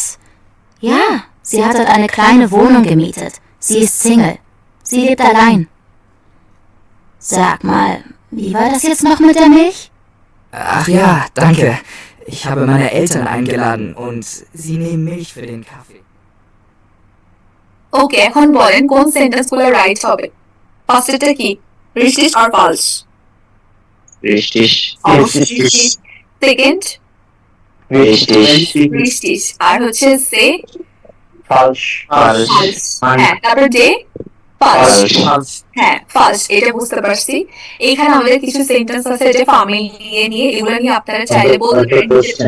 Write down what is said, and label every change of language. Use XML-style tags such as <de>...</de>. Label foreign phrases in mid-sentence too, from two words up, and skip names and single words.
<de>Ja, sie hat dort eine kleine Wohnung gemietet. Sie ist Single. Sie lebt allein. Sag mal, wie war das jetzt noch mit der Milch? Ach ja, danke. Ich habe meine Eltern eingeladen und sie nehmen Milch für den Kaffee.</de> <bn>ওকে, এখন বলেন কোন সেন্টেন্সগুলো রাইট হবে। ফার্স্টটা কি?</bn> <de>richtig আর falsch? Richtig.</de> <bn>সেকেন্ড richtig, আর হচ্ছে সে</bn> <de>Falsch.</de> <bn>হ্যাঁ, তারপর ডে falsch। হ্যাঁ, falsch, এটা বুঝতে পারছি। এখানে আমাদের কিছু সেন্টেন্স আছে যে ফ্যামিলি নিয়ে, এগুলো নিয়ে আপনারা চাইলে বলতে পারেন।</bn>